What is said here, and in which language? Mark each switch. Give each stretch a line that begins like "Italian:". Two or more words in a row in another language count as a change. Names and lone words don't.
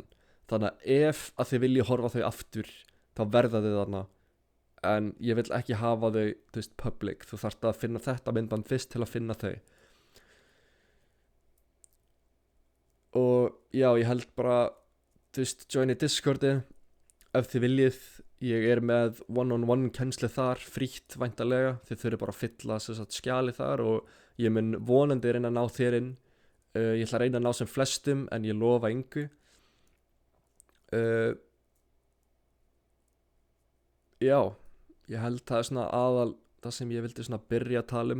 Icelandic: Þannig að ef að þið viljið horfa þau aftur, þá verða þið þarna, en ég vil ekki hafa þau, þú veist, public. Þú þarft að finna þetta myndband fyrst til að finna þau. Og já, ég held bara, þú veist, join í Discordi ef þið viljið. Ég er með one-on-one kennslu þar, frítt væntanlega. Þið þurfið bara að fylla skjali þar og ég mun vonandi reyna að ná þér inn. Ég ætla að reyna að ná sem flestum, en ég lofa engu. Já, ég held það er svona aðal það sem ég vildi svona byrja að tala um.